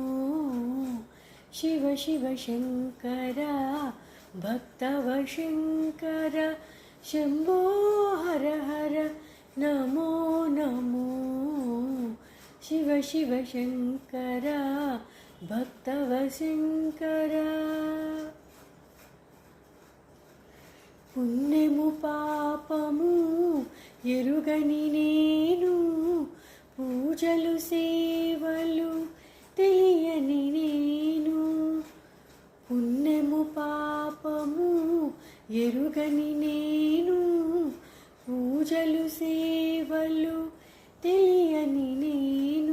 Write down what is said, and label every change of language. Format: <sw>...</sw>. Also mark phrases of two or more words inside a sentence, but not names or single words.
<sa>शिव शिव शङ्कर भक्तवशङ्कर शम्भो हर हर नमो नमो। शिव शिव शङ्कर भक्तवशङ्कर।</sa> <te>పుణ్యము పాపము ఎరుగని నేను, పూజలు సేవలు తెలియని నేను। పుణ్యము పాపము ఎరుగని నేను, పూజలు సేవలు తెలియని నేను।</te>